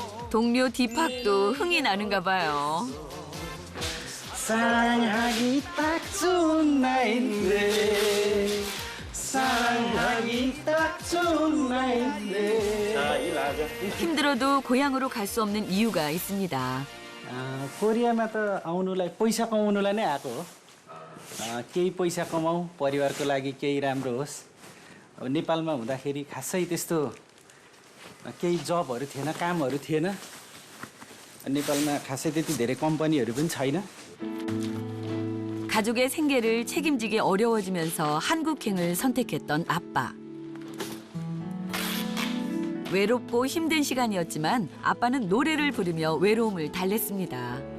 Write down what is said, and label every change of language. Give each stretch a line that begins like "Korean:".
Korean: 동료 디팍도 흥이 나는가 봐요. 사랑하기 딱 좋은 나인데 사랑하기 딱 좋은 나인데 힘들어도 고향으로 갈 수 없는 이유가 있습니다.
Nepali: कोरियामा त आउनुलाई पैसा कमाउनुलाई नै आएको हो केही पैसा कमाऊ परिवारको लागि केही राम्रो होस् अब नेपालमा हुँदाखेरि खासै त्यस्तो केही जबहरू थिएन कामहरू थिएन नेपालमा खासै त्यति धेरै कम्पनीहरू पनि छैन
Korean: 가족의 생계를 책임지기 어려워지면서 한국행을 선택했던 아빠. 외롭고 힘든 시간이었지만 아빠는 노래를 부르며 외로움을 달랬습니다.